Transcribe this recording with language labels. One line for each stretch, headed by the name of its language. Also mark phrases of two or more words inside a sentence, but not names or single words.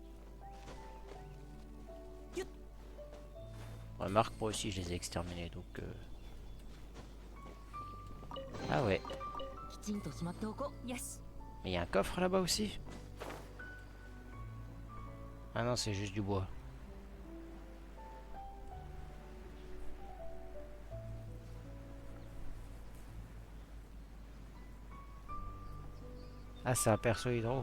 French: Remarque, moi aussi je les ai exterminés donc. Ah ouais.
Japanese: きちんとしまっておこう。よし。
French: Mais il y a un coffre là-bas aussi. Ah non, c'est juste du bois. Ah, c'est un perso hydro.